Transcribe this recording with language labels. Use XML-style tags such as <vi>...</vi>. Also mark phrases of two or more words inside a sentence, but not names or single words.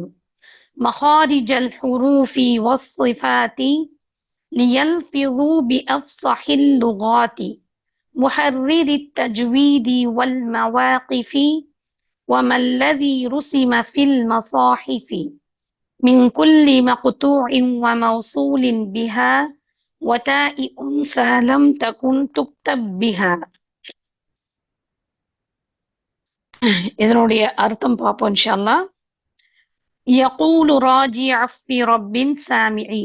<ar>مخارج الحروف والصفات ليلفظوا بأفصح اللغات، محرر التجويد والمواقف وما الذي رسم في المصاحف من كل مقطوع وموصول بها وتاء أنثى لم تكن تكتب بها.</ar> <ta>இதனுடைய அர்த்தம் பார்ப்போம்</ta> <ar>إن شاء الله. يقول راجي عفو رب سامع.</ar>